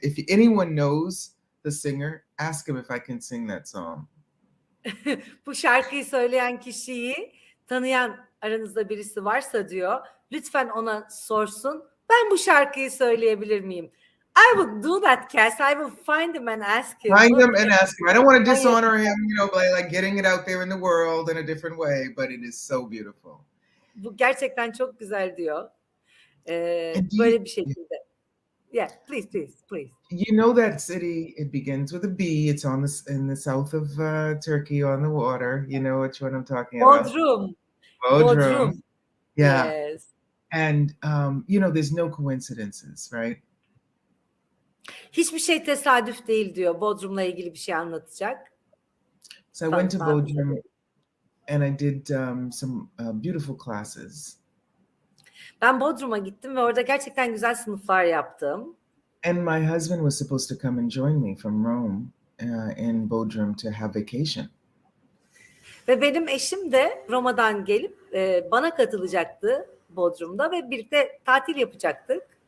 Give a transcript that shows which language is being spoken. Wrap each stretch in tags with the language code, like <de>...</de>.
<en>If anyone knows the singer, ask him if I can sing that song.</en> <tr>Bu şarkıyı söyleyen kişiyi tanıyan aranızda birisi varsa diyor, lütfen ona sorsun. Ben bu şarkıyı söyleyebilir miyim?</tr> <en>I would do that, Cass. I will find him and ask him. Find him and ask him. I don't want to dishonor him, you know, by like getting it out there in the world in a different way, but it is so beautiful.</en> <tr>Bu gerçekten çok güzel diyor. Böyle bir şekilde.</tr> <en>Yeah, please. You know that city, it begins with a B. It's in the south of Turkey on the water. You know which one I'm talking about? Bodrum. Yeah. Yes. And, you know, there's no coincidences, right?</en> <tr>Hiçbir şey tesadüf değil diyor. Bodrum'la ilgili bir şey anlatacak.</tr> <en>So I went to Bodrum and I did some beautiful classes.</en> <tr>Ben Bodrum'a gittim ve orada gerçekten güzel sınıflar yaptım.</tr> <en>And my husband was supposed to come and join me from Rome in Bodrum to have vacation.</en> <tr>Ve benim eşim de Roma'dan gelip bana katılacaktı Bodrum'da ve birlikte tatil yapacaktık.</tr>